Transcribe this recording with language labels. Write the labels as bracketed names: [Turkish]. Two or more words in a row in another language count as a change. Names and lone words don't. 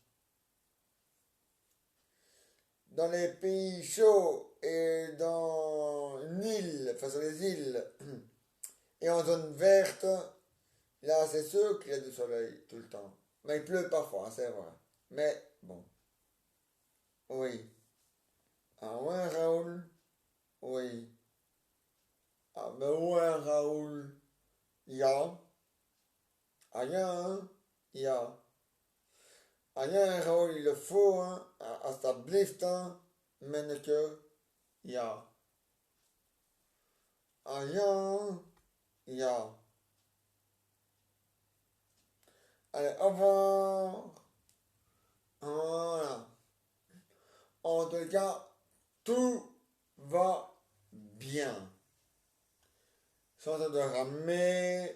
[French] Dans les pays chauds et dans une île, enfin sur les îles, et en zone verte, là, c'est sûr qu'il y a du soleil tout le temps. Mais il pleut parfois, c'est vrai. Mais bon, oui. Ah ouais, Raoul? Oui. Ah mais ouais, Raoul. [Dutch] Ja. Ah ja, ja. Ah ja, [French] Raoul, il le faut, hein. [Dutch] Alsjeblieft, hein. Manneke. Ja. Ah ja, ja. [French] Allez, au revoir. Voilà. En tout cas, tout va bien. Ils sont en train de ramer.